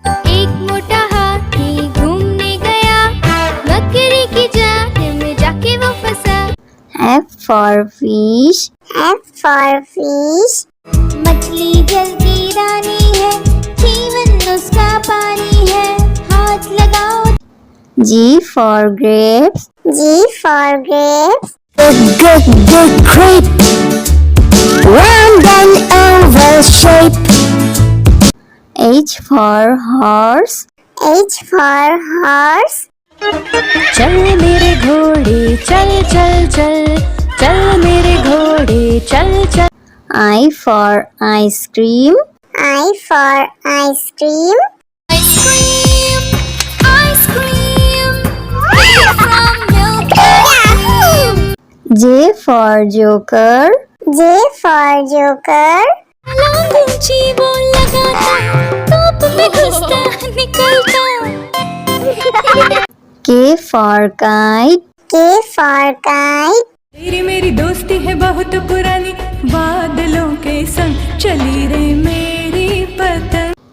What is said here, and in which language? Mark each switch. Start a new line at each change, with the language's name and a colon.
Hindi: एक मोटा हाथी घूमने गया, बकरी की जान में जाके वो फंसा.
English: F for fish. F for fish.
Hindi: मछली जल की रानी है, जीवन उसका पानी है, हाथ लगाओ.
English: G for grapes. G for grapes. Good grape, round and oval shape. H for horse. H for horse.
Hindi: चल मेरे घोड़े चल चल चल, चल मेरे घोड़े चल चल.
English: I for ice cream. I for ice cream. Ice cream, ice cream, made from milk and cream. J for joker. J for joker.
Hindi: लांग ऊंची वो लगाता, धूप में घुसता निकलता.
English: K for kite. K for kite.
Hindi: तेरी मेरी दोस्ती है बहुत पुरानी, बादलों के संग चली रे मेरी पतंग.